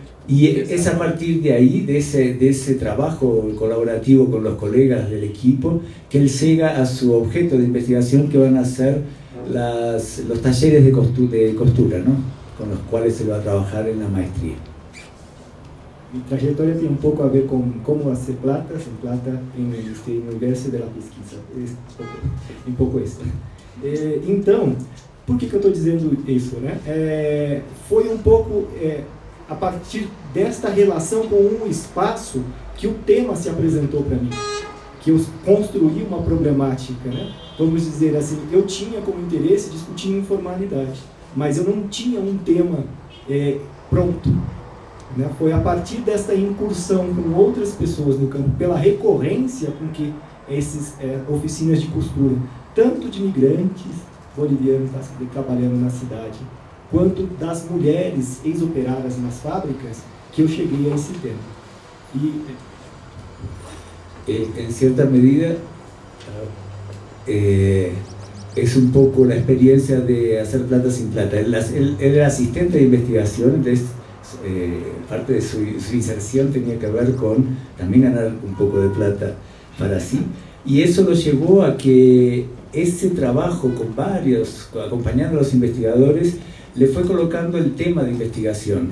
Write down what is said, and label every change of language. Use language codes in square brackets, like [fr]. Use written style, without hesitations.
[es] Y es a partir de ahí, de ese trabajo colaborativo con los colegas del equipo, que él llega a su objeto de investigación, que van a ser los talleres de costura, ¿no? Con los cuales se va a trabajar en la maestría. [pt] Mi trajetória tem pouco a ver com [es] como hacer plata, [pt] sem plata, este universo da pesquisa. Um pouco isso. Então, por que eu estou dizendo isso, né? Foi pouco a partir desta relação com um espaço que o tema se apresentou para mim, que eu construí uma problemática, né? Vamos dizer assim, eu tinha como interesse discutir informalidade, mas eu não tinha um tema pronto. Né? Foi a partir desta incursão com outras pessoas no campo, pela recorrência com que essas oficinas de costura, tanto de migrantes bolivianos trabalhando na cidade, quanto das mulheres ex-operadas nas fábricas, que eu cheguei a esse tema. [es] En cierta medida, es un poco la experiencia de hacer plata sin plata. Él era asistente de investigación, entonces parte de su inserción tenía que ver con también ganar un poco de plata para sí, y eso lo llevó a que ese trabajo con varios, acompañando a los investigadores, le fue colocando el tema de investigación.